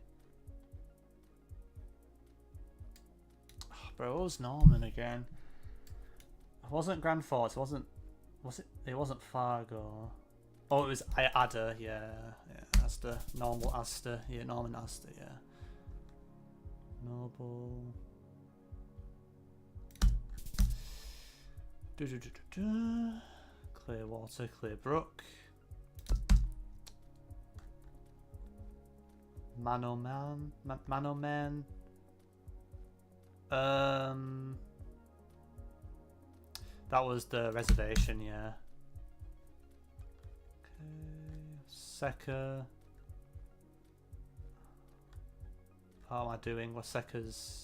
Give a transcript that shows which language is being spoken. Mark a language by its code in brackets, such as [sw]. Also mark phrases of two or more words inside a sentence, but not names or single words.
[en] Oh, bro, what was Norman again? It wasn't Grand Forks, it wasn't Fargo. Oh, it was Adder, yeah, Astor, normal Astor, yeah, Norman Astor, yeah. Noble. Clearwater, Clearbrook. Manoman. Manoman. That was the reservation, yeah. Okay. Seca. How am I doing? What's Seca's?